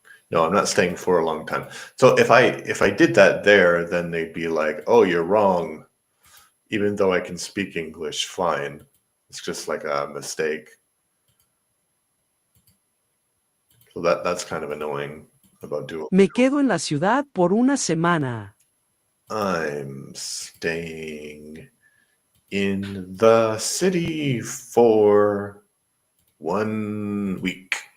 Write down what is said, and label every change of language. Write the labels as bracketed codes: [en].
[en] No, I'm not staying for a long time. So if I did that there, then they'd be like, "Oh, you're wrong," even though I can speak English fine. It's just like a mistake. So that's kind of annoying about Duolingo. [es] Me quedo en la ciudad por una semana. [en] I'm staying in the city for 1 week.